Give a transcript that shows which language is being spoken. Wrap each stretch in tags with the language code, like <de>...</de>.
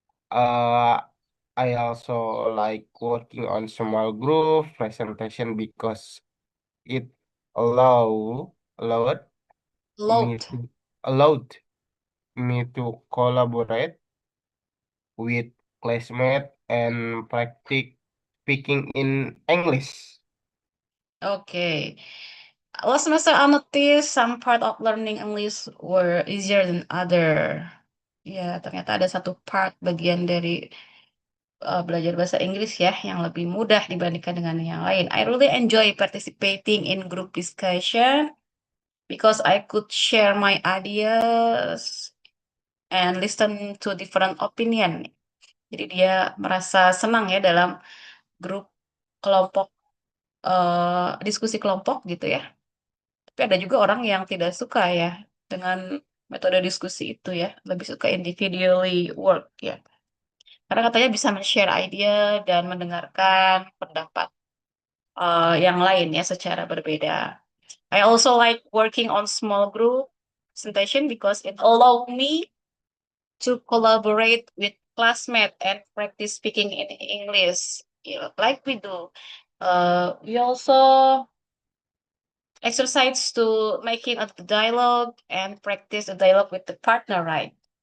<en>I also like working on small group presentation because it allowed allowed me to collaborate with classmates and practice speaking in English. Okay. Last semester I noticed some part of learning English were easier than other.</en> <id>Ya, ternyata ada satu part bagian dari belajar bahasa Inggris ya yang lebih mudah dibandingkan dengan yang lain.</id> <en>I really enjoy participating in group discussion because I could share my ideas and listen to different opinion.</en> <id>Jadi dia merasa senang ya dalam grup kelompok diskusi kelompok gitu ya. Tapi ada juga orang yang tidak suka ya dengan metode diskusi itu ya, lebih suka</id> <en>individually work</en> <id>ya. Karena katanya bisa men-share idea dan mendengarkan pendapat yang lain ya secara berbeda.</id> <en>I also like working on small group presentation because it allow me to collaborate with classmates and practice speaking in English. Like we do. We also exercise to making a dialogue and practice a dialogue with the partner, right?</en>